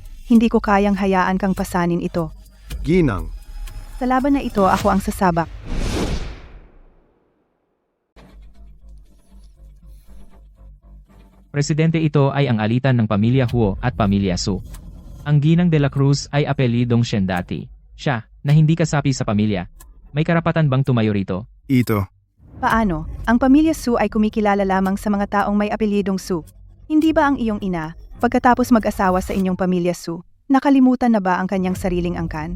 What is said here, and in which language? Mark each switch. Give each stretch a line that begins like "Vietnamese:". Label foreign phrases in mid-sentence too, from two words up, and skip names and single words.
Filipino: Hindi ko kayang hayaan kang pasanin ito. Ginang. Sa laban na ito, ako ang sasabak. Presidente ito ay ang alitan ng pamilya Huo at pamilya Su. Ang Ginang de la Cruz ay apelidong Shendati. Siya, na hindi kasapi sa pamilya. May karapatan bang tumayo rito? ito. Paano? Ang pamilya Su ay kumikilala lamang sa mga taong may apelyidong Su. Hindi ba ang iyong ina, pagkatapos mag-asawa sa inyong pamilya Su, nakalimutan na ba ang kanyang sariling angkan?